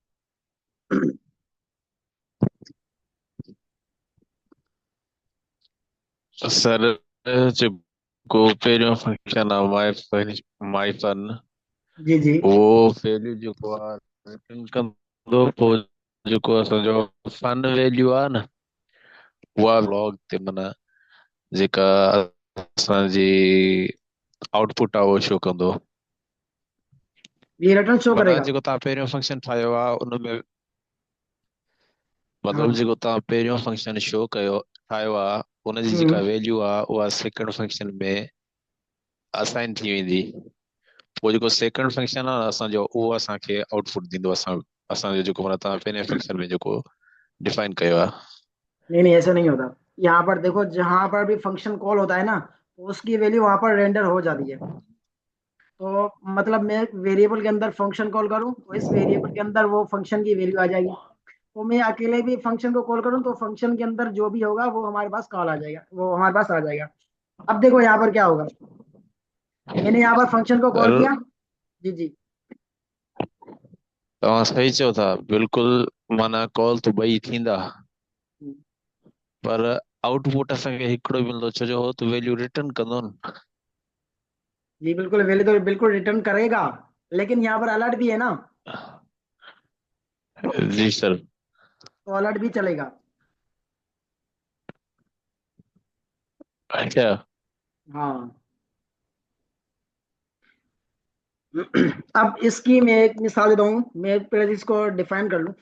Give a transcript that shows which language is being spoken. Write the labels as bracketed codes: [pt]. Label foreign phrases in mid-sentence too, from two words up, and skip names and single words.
[sd] सर, जेको पहिरियों फंक्शन आहे माई सन, जी जी। उहो वैल्यू जेको आहे रिटर्न कंदो, पोइ जेको असांजो [en] fun value [sd] आहे न, उहा लॉग ते माना जेका असांजी आउटपुट आहे उहो शो कंदो। [ur] یہ ریٹرن شو [sd] माना [ur] کرے گا. [sd] जेको तव्हां पहिरियों फंक्शन ठाहियो आहे उन में मतिलबु हाँ। जेको तव्हां पहिरियों [en] function show [sd] कयो ठाहियो आहे उनजी जेका हम्म। वैल्यू आहे उहा [en] second function [sd] में असाइन थी वेंदी। पोइ जेको [en] second function [sd] आहे असांजो उहो असांखे आउटपुट ॾींदो। असांजो जेको माना तव्हां पहिरें फंक्शन में जेको डिफाइन कयो आहे। [ur] نہیں نہیں، ایسا نہیں ہوتا. یہاں پر دیکھو، جہاں پر بھی [en] function call [ur] ہوتا ہے نا، تو اس کی ویلیو وہاں پر رینڈر ہو جاتی ہے. تو مطلب میں ویری ایبل کے اندر [en] function call [ur] کروں تو اس ویری ایبل کے اندر وہ فنکشن کی ویلیو آ جائے گی. تو میں اکیلے بھی فنکشن کو کال کروں تو فنکشن کے اندر جو بھی ہوگا وہ ہمارے پاس کال آ جائے گا، وہ ہمارے پاس آ جائے گا. اب دیکھو یہاں پر کیا ہوگا۔ میں نے یہاں پر فنکشن کو کال پر کیا. [sd] जी जी। तव्हां सही चओ था बिल्कुलु। माना कॉल त ॿई थींदा पर आउटपुट असांखे हिकिड़ो ई मिलंदो छो जो हो त [en] value return [sd] कंदो न। [ur] جی بالکل، ویلیو تو بالکل ریٹرن کرے گا، لیکن یہاں پر الرٹ بھی ہے نا, جی سر. تو الرٹ بھی چلے گا. اچھا. ہاں. اب اس کی میں ایک مثال دیتا ہوں، میں پہلے اس کو ڈیفائن کر لوں.